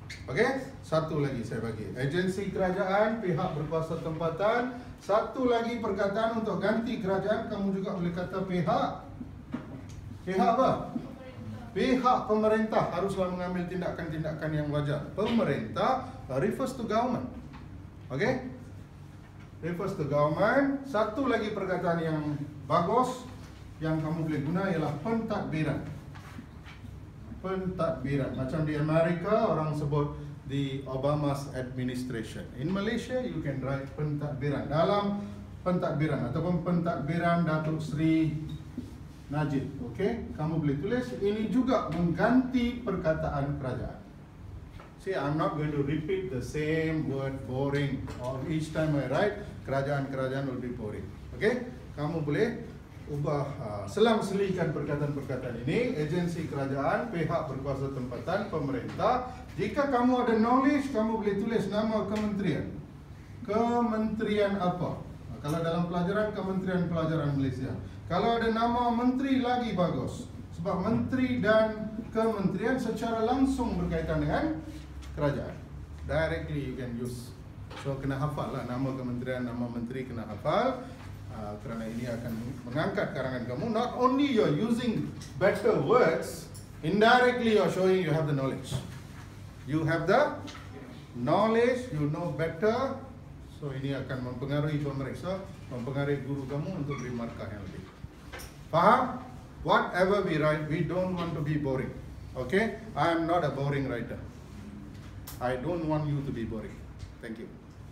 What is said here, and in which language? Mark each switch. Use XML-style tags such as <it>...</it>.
<ms>Okay, satu lagi saya bagi. Agensi kerajaan, pihak berkuasa tempatan. Satu lagi perkataan untuk ganti kerajaan, kamu juga boleh kata pihak. Pihak apa? Pihak pemerintah haruslah mengambil tindakan-tindakan yang wajar.</ms> <en>Pemerintah refers to government. Okay? Refers to government.</en> <ms>Satu lagi perkataan yang bagus yang kamu boleh guna ialah pentadbiran. Pentadbiran. Macam di Amerika orang sebut</ms> <en>the Obama's administration. In Malaysia you can write</en> <ms>pentadbiran. Dalam pentadbiran ataupun pentadbiran Datuk Seri Najib. Okay? Kamu boleh tulis ini juga mengganti perkataan kerajaan.</ms> <en>See, I'm not going to repeat the same word boring. Or each time I write, kerajaan will be boring. Okay?</en> <ms>Kamu boleh ubah, selang-selikan perkataan-perkataan ini. Agensi kerajaan, pihak berkuasa tempatan, pemerintah. Jika kamu ada knowledge, kamu boleh tulis nama kementerian. Kementerian apa? Kalau dalam pelajaran, Kementerian Pelajaran Malaysia. Kalau ada nama menteri lagi bagus. Sebab menteri dan kementerian secara langsung berkaitan dengan kerajaan.</ms> <en>Directly you can use.</en> <ms>So kena hafal lah nama kementerian, nama menteri kena hafal. Kerana ini akan mengangkat karangan kamu.</ms> <en>Not only you're using better words, indirectly you're showing you have the knowledge. You have the knowledge, you know better.</en> <ms>So ini akan mempengaruhi pemeriksa, mempengaruhi guru kamu untuk beri markah yang lebih. Faham?</ms> <en>Whatever we write, we don't want to be boring. Okay? I am not a boring writer. I don't want you to be boring. Thank you.</en>